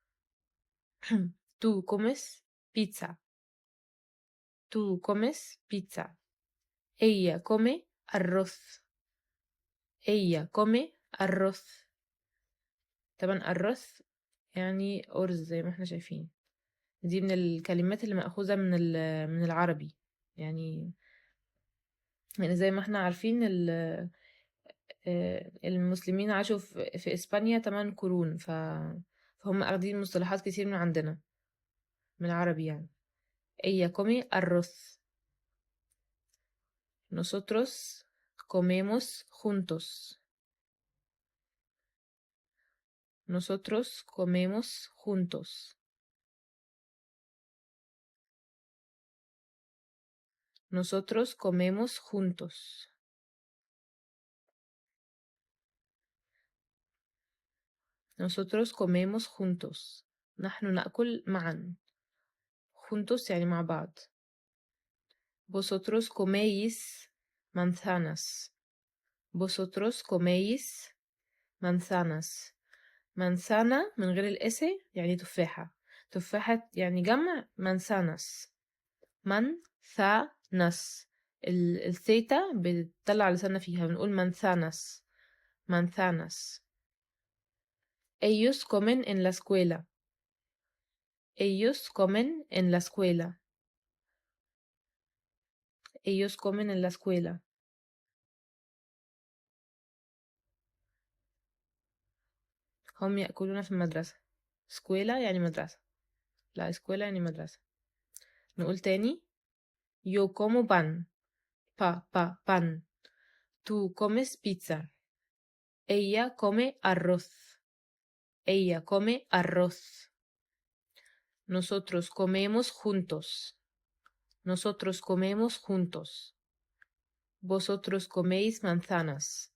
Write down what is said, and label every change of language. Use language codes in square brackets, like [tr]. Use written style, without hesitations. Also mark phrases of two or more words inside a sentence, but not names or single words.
[es] Tú comes pizza. Tú comes pizza. Ella come arroz. Ella come arroz. [ar] طبعا arroz يعني أرز زي ما احنا شايفين. دي من الكلمات اللي مأخوذة من العربي، يعني زي ما احنا عارفين المسلمين عاشوا في إسبانيا 8 قرون، فهم أخدين مصطلحات كتير من عندنا من العربي يعني. [es] Ella come arroz. Nosotros comemos juntos. Nosotros comemos juntos. Nosotros comemos juntos. Nosotros comemos juntos. [ar] نحن نأكل معا. juntos يعني مع بعض. [es] Vosotros coméis manzanas. Vosotros coméis manzanas. [ar] manzana من غير الإس يعني تفاحة. تفاحة يعني جمع manzanas. manzanas. الثيتا بتطلع لساننا فيها بنقول manzanas. manzanas. [es] Ellos comen en la escuela. Ellos comen en la escuela. Ellos comen en la escuela. [ar] هم يأكلون في المدرسة. escuela يعني مدرسة. لا escuela يعني مدرسة. نقول تاني. [es] Yo como pan. pan. Tú comes pizza. Ella come arroz. Ella come arroz. Nosotros comemos juntos. Nosotros comemos juntos. Vosotros coméis manzanas.